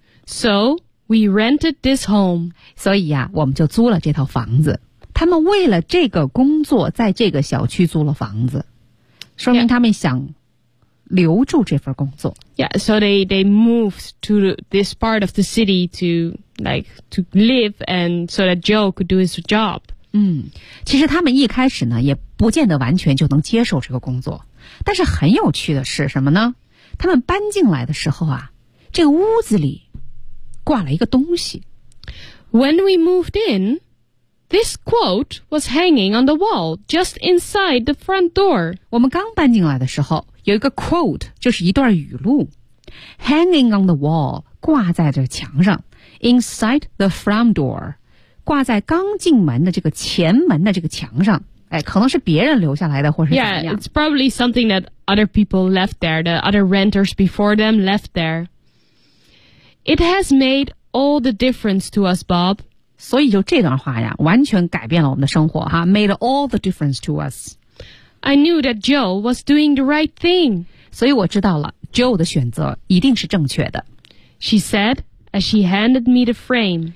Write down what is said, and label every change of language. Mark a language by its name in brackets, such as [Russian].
[English] So we rented this home [Chinese] 所以啊我们就租了这套房子他们为了这个工作在这个小区租了房子说明他们想留住这份工作 [English] Yeah, so they moved to this part of the city to like to live and so that Joe could do his job [Chinese] 其实他们一开始呢也不见得完全就能接受这个工作但是很有趣的是什么呢他们搬进来的时候啊这个屋子里挂了一个东西 [English] When we moved in This quote was hanging on the wall Just inside the front door [Chinese] 我们刚搬进来的时候有一个 quote 就是一段语录 [English] Hanging on the wall [Chinese] 挂在这墙上 [English] Inside the front door [Chinese] 挂在刚进门的这个前门的这个墙上哎，可能是别人留下来的，或是怎么样。 [English] Yeah, it's probably something that other people left there, the other renters before them left there. It has made all the difference to us, Bob. [Chinese] 所以就这段话呀，完全改变了我们的生活哈 [English] made all the difference to us. I knew that Joe was doing the right thing. [Chinese] 所以我知道了 Joe 的选择一定是正确的。 [English] She said,As she handed me the frame.